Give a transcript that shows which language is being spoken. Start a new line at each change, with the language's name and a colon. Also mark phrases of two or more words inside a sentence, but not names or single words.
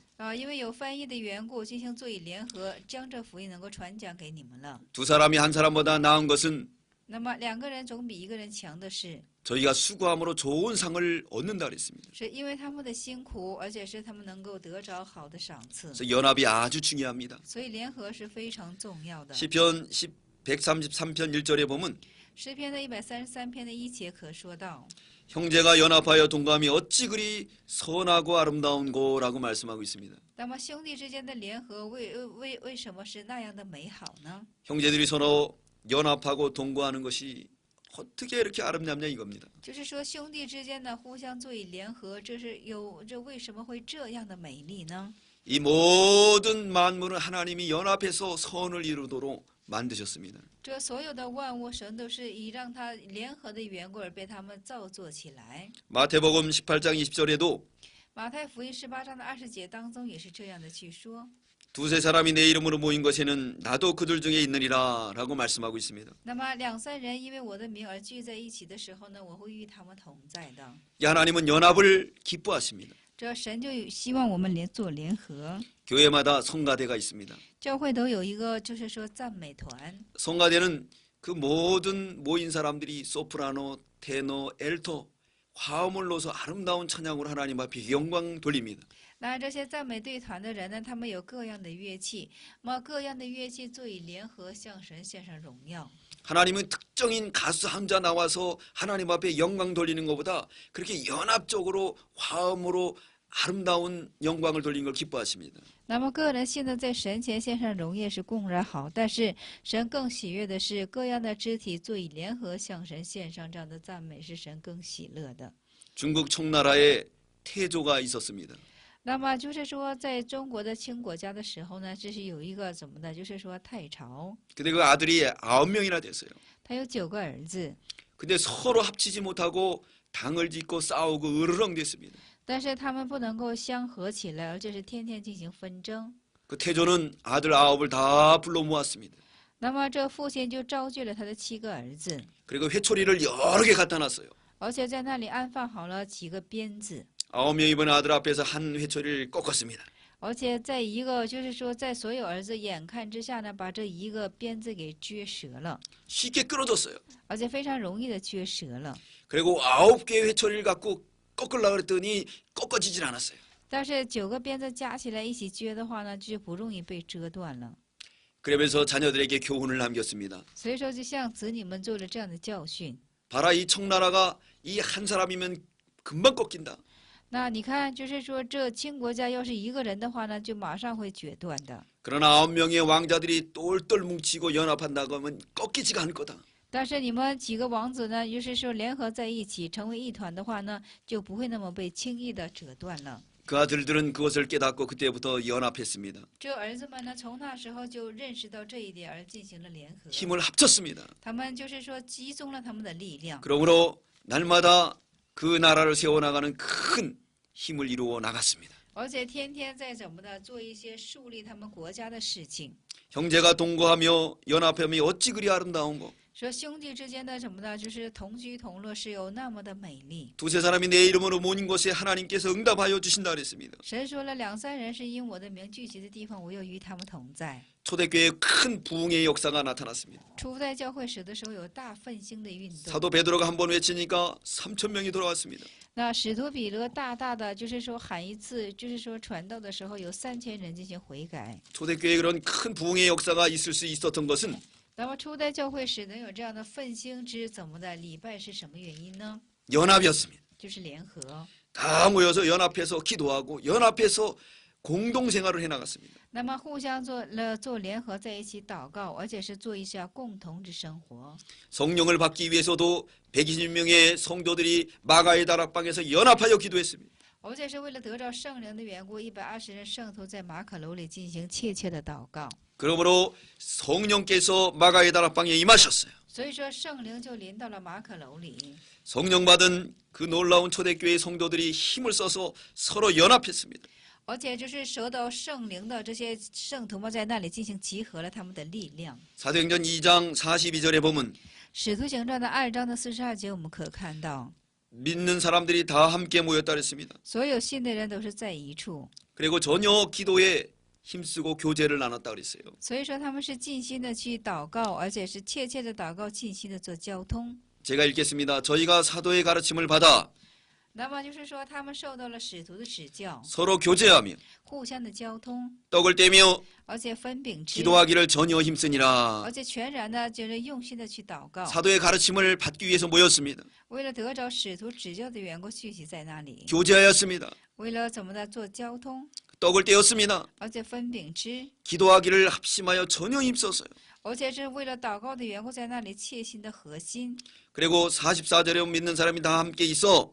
Chinese: 因为有翻译的缘故，进行作以联合，将这福音能够传讲给你们了。
Korean: 두 사람이 한 사람보다 나은 것은
Chinese: 那么两个人总比一个人强的是，
Korean: 저희가 수고함으로 좋은 상을 얻는다 그랬습니다.
Chinese: 是因为他们的辛苦，而且是他们能够得着好的赏赐。
Korean: 그래서 연합이 아주 중요합니다.
Chinese: 所以联合是非常重要的。
Korean: 시편 133편 1절에 보면
Chinese: 诗篇的133篇的1节可说到，
Korean: 형제가 연합하여 동감이 어찌 그리 선하고 아름다운고라고 말씀하고 있습니다.
Chinese: 那么兄弟之间的联合为什么是那样的美好呢？
Korean: 형제들이 서로 연합하고 동거하는 것이 어떻게 이렇게 아름답냐 이겁니다.
Chinese: 就是说兄弟之间呢互相作以联合，这为什么会这样的美丽呢？
Korean: 이 모든 만물은 하나님이 연합해서 선을 이루도록 만드셨습니다.
Chinese: 这所有的万物，神都是以让它联合的缘故而被他们造作起来。
Korean: 마태복음 18장 20절에도
Chinese: 马太福音18章的20节当中也是这样的去说。
Korean: 두세 사람이 내 이름으로 모인 것에는 나도 그들 중에 있느니라 라고 말씀하고 있습니다.
Chinese: 那么两三人因为我的名而聚在一起的时候呢，我会与他们同在的。
Korean: 하나님은 연합을 기뻐하십니다.
Chinese: 这神就希望我们做联合。
Korean: 교회마다 성가대가 있습니다.
Chinese: 教会都有一个就是说赞美团。
Korean: 성가대는 그 모든 모인 사람들이 소프라노, 테너, 엘토 화음을 넣어서 아름다운 찬양으로 하나님 앞에 영광 돌립니다.
Chinese: 那这些赞美队团的人呢，他们有各样的乐器，各样的乐器作以联合向神献上荣耀。
Korean: 하나님은 특정인 가수 한자 나와서 하나님 앞에 영광 돌리는 것보다 그렇게 연합적으로 화음으로 아름다운 영광을 돌리는 걸 기뻐하십니다.
Chinese: 那么个人性的在神前献上荣耀是固然好，但是神更喜悦的是各样的肢体作以联合向神献上这样的赞美，是神更喜乐的。
Korean: 중국 청나라에 태조가 있었습니다.
Chinese: 那么就是说，在中国的清国家的时候呢，这是有一个怎么的，就是说太朝，
Korean: 근데 그 아들이 9명이나 됐어요.
Chinese: 他有9个儿子，
Korean: 근데 서로 합치지 못하고 당을 짓고 싸우고 으르렁 됐습니다.
Chinese: 但是他们不能够相合起来，而且是天天进行纷争。
Korean: 그 태조는 아들 9을 다 불러 모았습니다.
Chinese: 那么这父亲就招聚了他的7个儿子，
Korean: 그리고 회초리를 여러 개 갖다 놨어요.
Chinese: 而且在那里安放好了几个鞭子，
Korean: 9명이 본 아들 앞에서 한 회초리를 꺾었습니다.
Chinese: 而且在一个就是说在所有儿子眼看之下呢，把这一个鞭子给撅折了，
Korean: 쉽게 끊어졌어요.
Chinese: 而且非常容易的撅折了。
Korean: 그리고 9개의 회초리를 갖고 꺾으려고 그랬더니 꺾어지질 않았어요.
Chinese: 但是9个鞭子加起来一起撅的话呢，就不容易被折断了。
Korean: 그러면서 자녀들에게 교훈을 남겼습니다.
Chinese: 所以说，就向子女们做了这样的教训。
Korean: 봐라 이 청나라가 이 한 사람이면 금방 꺾인다.
Chinese: 那你看，就是说这清国家要是一个人的话呢，就马上会决断的。
Korean: 그러나 9명의 왕자들이 똘똘 뭉치고 연합한다고 하면 꺾이지가 않을 거다.
Chinese: 但是你们几个王子呢，就是说联合在一起成为一团的话呢，就不会那么被轻易的折断了。
Korean: 그 아들들은 그것을 깨닫고 그때부터 연합했습니다.
Chinese: 这儿子们呢，从那时候就认识到这一点而进行了联合。
Korean: 힘을 합쳤습니다.
Chinese: 他们就是说集中了他们的力量，
Korean: 그러므로 날마다 그 나라를 세워나가는 큰 힘을 이루어 나갔습니다.
Chinese: 而且天天在怎么的做一些树立他们国家的事情。
Korean: 형제가 동거하며 연합하며 어찌 그리 아름다운고.
Chinese: 说兄弟之间的什么的，就是同居同乐是有那么的美丽。
Korean: 두세 사람이 내 이름으로 모인 곳에 하나님께서 응답하여 주신다 그랬습니다.
Chinese: 神说了2、3人是因我的名聚集的地方，我又与他们同在。
Korean: 초대교회에 큰 부흥의 역사가 나타났습니다.
Chinese: 初代教会史的时候有大奋兴的运动。
Korean: 사도 베드로가 한 번 외치니까 3,000명이 돌아왔습니다.
Chinese: 那使徒彼得大大的就是说喊一次，就是说传道的时候有3000人进行悔改。
Korean: 초대교회에 그런 큰 부흥의 역사가 있을 수 있었던 것은
Chinese: 那么初代教会史能有这样的奋兴之怎么的礼拜是什么原因呢？
Korean: 연합이었습니다.
Chinese: 就是联合。
Korean: 다 모여서 연합해서 기도하고 연합해서 공동생활을 해나갔습니다.
Chinese: 那么互相做联合在一起祷告，而且是做一下共同之生活。
Korean: 성령을 받기 위해서도 120명의 성도들이 마가의 다락방에서 연합하여 기도했습니다.
Chinese: 而且是为了得着圣灵的缘故，120人圣徒在马可楼里进行切切的祷告。
Korean: 그러므로 성령께서 마가의 다락방에 임하셨어요.
Chinese: 所以说圣灵就临到了马可楼里，
Korean: 성령 받은 그 놀라운 초대교회 성도들이 힘을 써서 서로 연합했습니다.
Chinese: 而且就是受到圣灵的这些圣徒们在那里进行集合了他们的力量。
Korean: 사도행전 2장 42절에 보면
Chinese: 使徒行传的2章的42节，我们可看到，
Korean: 믿는 사람들이 다 함께 모였다 그랬습니다.
Chinese: 所有信的人都是在一处，
Korean: 그리고 전혀 기도에 힘쓰고 교제를 나눴다 그랬어요.
Chinese: 所以说他们是尽心的去祷告，而且是切切的祷告，尽心的做交通。
Korean: 제가 읽겠습니다. 저희가 사도의 가르침을 받아
Chinese: 那么就是说，他们受到了使徒的指教，
Korean: 서로 교제하며
Chinese: 互相的交通，
Korean: 떡을 떼며
Chinese: 而且分饼吃，
Korean: 기도하기를 전혀 힘쓰니라.
Chinese: 而且全然的就是用心的去祷告，
Korean: 사도의 가르침을 받기 위해서 모였습니다.
Chinese: 为了得着使徒指教的缘故，聚集在那里，
Korean: 교제하였습니다.
Chinese: 为了怎么的做交通，
Korean: 떡을 떼었습니다.
Chinese: 而且分饼吃，
Korean: 기도하기를 합심하여 전혀 힘썼어요.
Chinese: 而且是为了祷告的缘故，在那里切心的核心。
Korean: 그리고 44절에 믿는 사람이 다 함께 있어